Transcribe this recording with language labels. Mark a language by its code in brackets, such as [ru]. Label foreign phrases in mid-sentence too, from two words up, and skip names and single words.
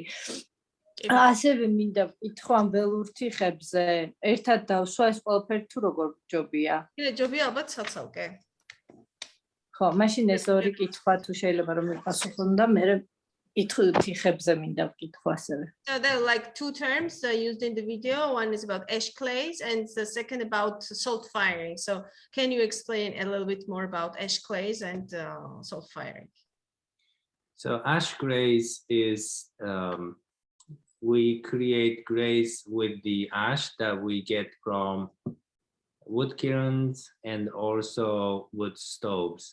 [ka] ასევე მინდა ვკითხო ამ ველურ თიხებზე, ერთად დავსვა ეს ყველაფერი თუ როგორ ჯობია? ჯობია ალბათ საცალკე. ხო, მაშინ ეს ორი კითხვა თუ შეიძლება რომ მიპასუხონ და მე თიხებზე მინდა ვკითხო ასევე. [en] So there are like two terms used in the video. One is about ash clays and the second about salt firing. So can you explain a little bit more about ash clays and salt firing? So ash glaze is we create glaze with the ash that we get from wood kilns and also wood stoves.